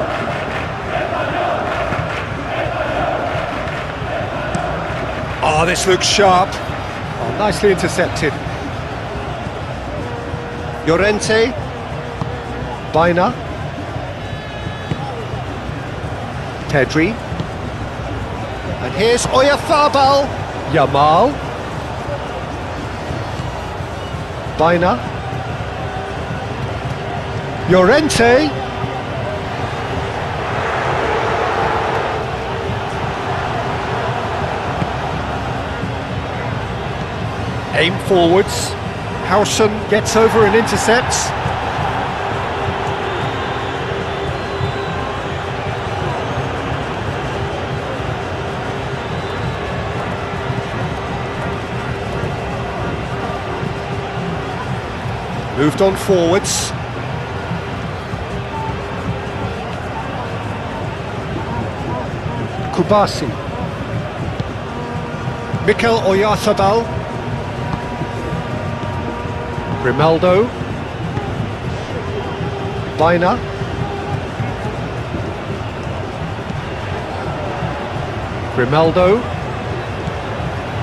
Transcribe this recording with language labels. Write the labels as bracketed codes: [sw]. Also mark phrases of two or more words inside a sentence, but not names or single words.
[en] Oh, this looks sharp. Oh, nicely intercepted. Llorente. Baina. Pedri. And here's Oyarzabal. Yamal. Baina. Llorente. Aim forwards. Howson gets over and intercepts. Moved on forwards. Cubarsí. Mikel Oyarzabal. Grimaldo. Baina. Grimaldo.